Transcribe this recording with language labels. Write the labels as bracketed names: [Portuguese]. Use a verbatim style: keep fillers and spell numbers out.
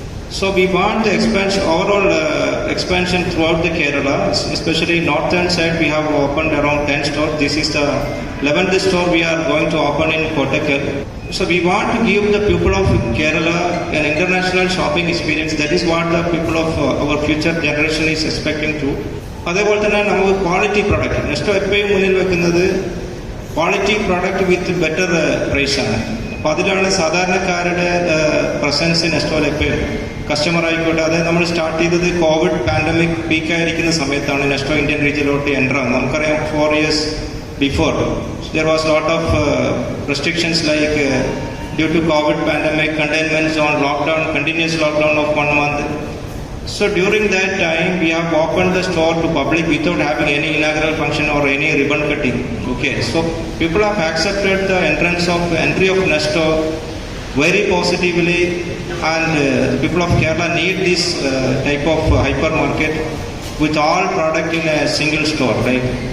[English] So we want the expansion, overall uh, expansion throughout the Kerala, especially northern side. We have opened around ten stores. This is the eleventh store we are going to open in Kottakkal. So we want to give the people of Kerala an international shopping experience. That is what the people of uh, our future generation is expecting to. [Malayalam] അതേപോലെ തന്നെ നമുക്ക് quality product Nesto എപ്പോഴും മുന്നിൽ വെക്കുന്നത് quality product വിത്ത് better പ്രൈസാണ്. അപ്പോൾ അതിലാണ് സാധാരണക്കാരുടെ പ്രസൻസ് നെസ്റ്റോയിൽ എപ്പോഴും. കസ്റ്റമർ ആയിക്കോട്ടെ, അതായത് നമ്മൾ സ്റ്റാർട്ട് ചെയ്തത് കോവിഡ് പാൻഡമിക് പീക്കായിരിക്കുന്ന സമയത്താണ് നെസ്റ്റോ ഇന്ത്യൻ റീജിയനിലോട്ട് എൻ്റർ ആകുന്നത്. നമുക്കറിയാം [English] Four years before there was lot of restrictions like due to Covid pandemic, containment zone, lockdown, continuous lockdown of one month. So during that time we have opened the store to public without having any inaugural function or any ribbon cutting. Okay, so people have accepted the entrance of entry of Nesto very positively, and uh, the people of Kerala need this uh, type of uh, hypermarket with all product in a single store, right?